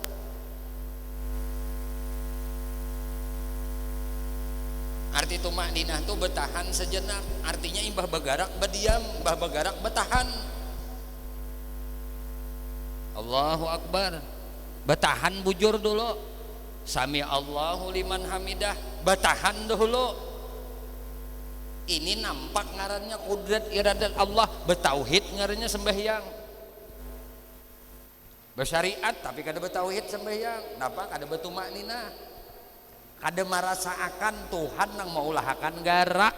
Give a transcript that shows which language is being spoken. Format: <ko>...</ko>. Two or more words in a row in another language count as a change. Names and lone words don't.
<id>Arti tumak ninah itu bertahan sejenak.</id> <bjn>Artinya imbah bergerak berdiam, imbah bergerak bertahan.</bjn> <ar>Allahu Akbar.</ar> <bjn>Bertahan bujur dulu.</bjn> <ar>Sami Allahu liman hamidah.</ar> <id>Bertahan dulu.</id> <bjn>Ini nampak ngarannya kudrat iradat Allah. Bertauhid ngarannya sembahyang. Bersyariat tapi kada bertauhid sembahyang. Napa kada bertumak nina? Kada merasakan Tuhan nang maulahakan garak.</bjn>